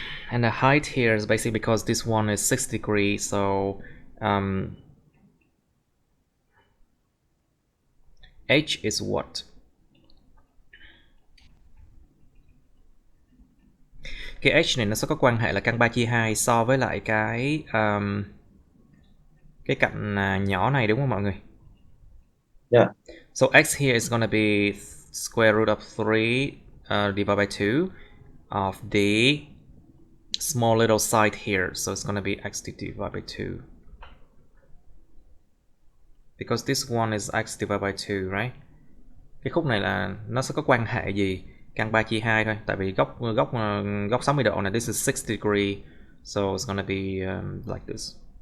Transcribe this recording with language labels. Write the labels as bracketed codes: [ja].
[en] And the height here is basically because this one is 60 degrees, so h is what? [vi] Cái h này nó sẽ có quan hệ là căn 3/2 so với lại cái cạnh nhỏ này, đúng không mọi người? [en] Yeah. So x here is gonna be square root of 3 divided by 2 of the small little side here, so it's gonna be x divided by 2, because this one is x divided by 2, right? [vi] Cái khúc này là nó sẽ có quan hệ gì? Căn 3/2 thôi, tại vì góc 60 độ này, [en] this is 60 degree, so it's gonna be like this.